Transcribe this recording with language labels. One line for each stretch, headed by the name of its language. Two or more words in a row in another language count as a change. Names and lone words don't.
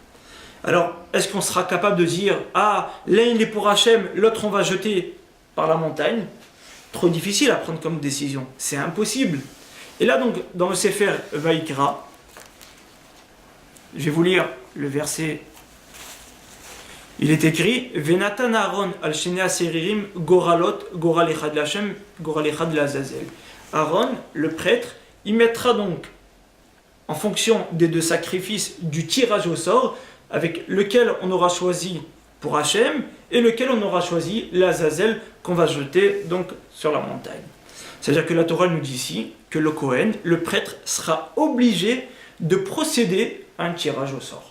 French: Alors, est-ce qu'on sera capable de dire « Ah, l'un il est pour Hachem, l'autre on va jeter par la montagne ?» Trop difficile à prendre comme décision. C'est impossible. Et là donc, dans le Sefer Vaïkra, je vais vous lire le verset. Il est écrit «
Hebrew: ונתן אהרן על שני השעירים גורלות גורל אחד לה' גורל אחד לעזאזל
French: » Aaron, le prêtre, il mettra donc, en fonction des deux sacrifices, du tirage au sort, avec lequel on aura choisi pour Hachem et lequel on aura choisi l'Azazel qu'on va jeter donc sur la montagne. C'est-à-dire que la Torah nous dit ici que le Kohen, le prêtre, sera obligé de procéder à un tirage au sort.